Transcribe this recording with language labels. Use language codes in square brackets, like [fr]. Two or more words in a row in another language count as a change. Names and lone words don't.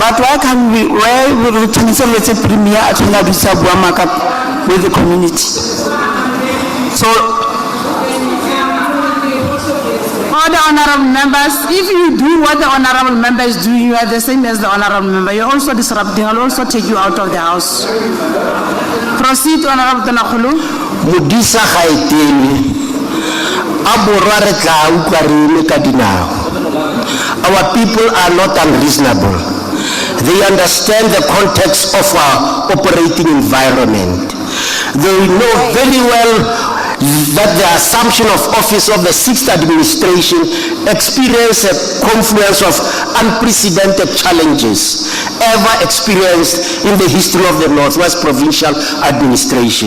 [en] But why can we return the Premier at Nabisa Buamaka with the community? So, Order, honorable members, if you do what the honorable member is doing, you are the same as the honorable member. You're also disrupting. I'll also take you out of the house. Proceed, honorable Tonakgolo. [tn] Modisa ga etelwe. A borwa re tla utlwa re eme ka dinao. [en] Our people are not unreasonable. They understand the context of our operating environment. They know very well that the assumption of office of the 6th administration experienced a confluence of unprecedented challenges ever experienced in the history of the Northwest Provincial Administration.